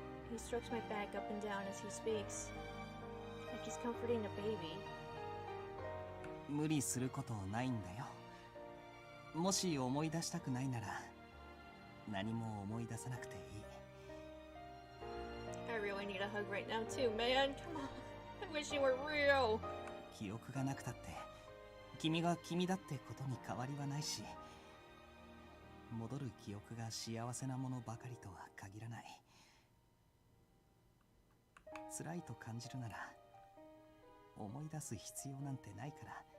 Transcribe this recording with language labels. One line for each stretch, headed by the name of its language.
English: He strokes my back up and down as he speaks, like he's comforting a baby.
Japanese: 無理することないんだよ。もし思い出したくないなら何も思い出さなくていい。
English: I really need a hug right now too, man. Come on. I wish you were real.
Japanese: 記憶がなくたって君が君だってことに変わりはないし、戻る記憶が幸せなものばかりとは限らない。辛いと感じるなら思い出す必要なんてないから。